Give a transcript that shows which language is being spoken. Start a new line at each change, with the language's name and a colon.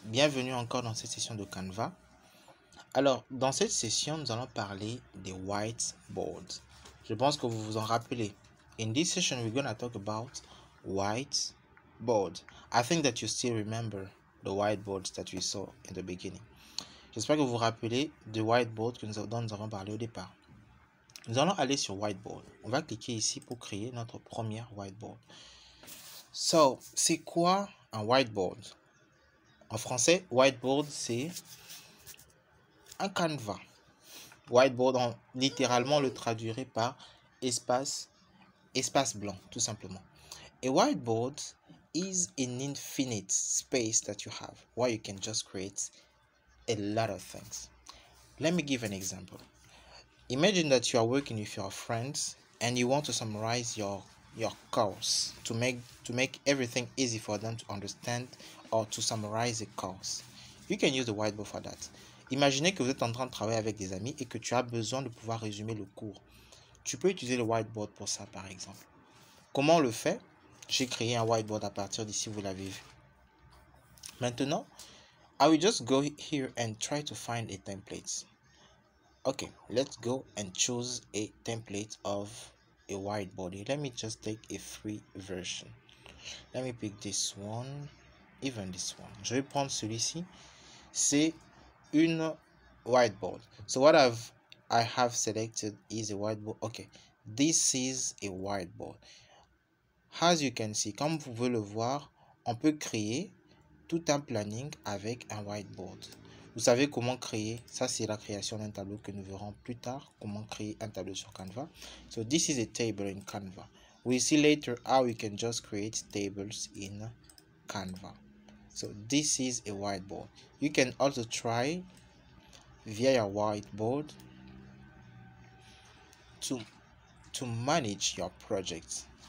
French: Bienvenue encore dans cette session de Canva. Alors, dans cette session, nous allons parler des whiteboards. Je pense que vous vous en rappelez.
English: In this session, we're going to talk about whiteboard. I think that you still remember the whiteboards that we saw in the beginning.
French: J'espère que vous vous rappelez du whiteboard dont nous avons parlé au départ. Nous allons aller sur whiteboard. On va cliquer ici pour créer notre première whiteboard. So, c'est quoi un whiteboard? En français, whiteboard, c'est un canevas. Whiteboard, littéralement, on le traduirait par espace blanc, tout simplement.
English: A whiteboard is an infinite space that you have, where you can just create a lot of things. Let me give an example. Imagine that you are working with your friends and you want to summarize your course to make everything easy for them to understand or to summarize the course. You can use the whiteboard for that.
French: Imaginez que vous êtes en train de travailler avec des amis et que tu as besoin de pouvoir résumer le cours. Tu peux utiliser le whiteboard pour ça, par exemple. Comment on le fait? J'ai créé un whiteboard à partir d'ici, vous l'avez vu.
English: Maintenant, I will just go here and try to find a template. Okay, let's go and choose a template of a whiteboard. Let me just take a free version. Let me pick this one, even this one.
French: Je vais prendre celui-ci. C'est une whiteboard.
English: So what I have selected is a whiteboard. Okay, this is a whiteboard. As you can see,
French: comme vous pouvez le voir, on peut créer tout un planning avec un whiteboard. Vous savez comment créer, ça c'est la création d'un tableau que nous verrons plus tard, comment créer un tableau sur Canva.
English: So this is a table in Canva. We'll see later how we can just create tables in Canva. So this is a whiteboard. You can also try via your whiteboard to manage your project.